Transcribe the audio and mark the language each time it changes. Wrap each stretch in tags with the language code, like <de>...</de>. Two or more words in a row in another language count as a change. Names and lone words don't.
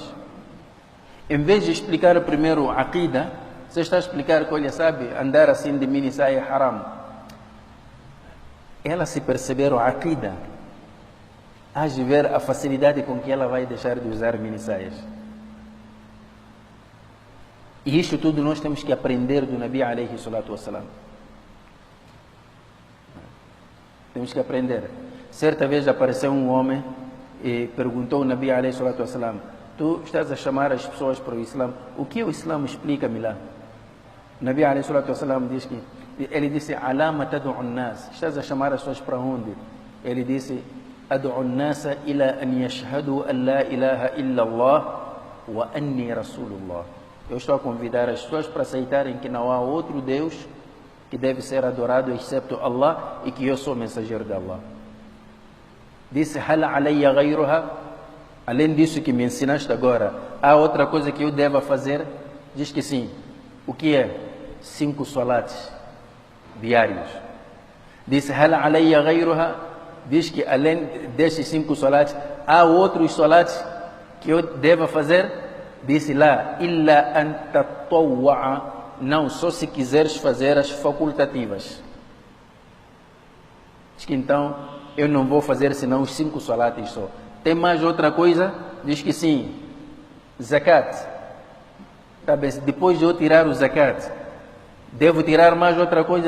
<pt>Em vez de explicar primeiro a aqida, você está a explicar que, olha, sabe, andar assim de mini saia é haram. Ela se perceber a aqida, há de ver a facilidade com que ela vai deixar de usar mini saias. E isto tudo nós temos que aprender do Nabi</pt> <ar>عليه الصلاة والسلام.</ar> <pt>Temos que aprender. Certa vez apareceu um homem e perguntou ao Nabi</pt> <ar>عليه الصلاة والسلام,</ar> <pt>tu estás a chamar as pessoas para o Islã, o que o Islã explica-me lá? O Nabi</pt> <ar>عليه الصلاة والسلام</ar> <pt>diz que, ele disse,</pt> <ar>علام تدعو الناس,</ar> <pt>estás a chamar as pessoas para onde? Ele disse,</pt> <ar>أدعو الناس إلى أن يشهدوا أن لا إله إلا الله وأني رسول الله.</ar> <pt>Eu estou a convidar as pessoas para aceitarem que não há outro Deus que deve ser adorado excepto Allah e que eu sou mensageiro de Allah. Disse,</pt> <ar>هل علي غيرها,</ar> <pt>além disso que me ensinaste agora, há outra coisa que eu deva fazer? Diz que sim. O que é? 5 salates diários. Disse,</pt> <ar>هل علي غيرها,</ar> <pt>diz que além desses 5 salates, há outros salates que eu deva fazer? Disse lá,</pt> <ar>إلا أن تطوع,</ar> <pt>não, só se quiseres fazer as facultativas. Diz que então, eu não vou fazer senão os 5 salates só. Tem mais outra coisa? Diz que sim. Zakat. Tá bem, depois de eu tirar o zakat, devo tirar mais outra coisa?</pt>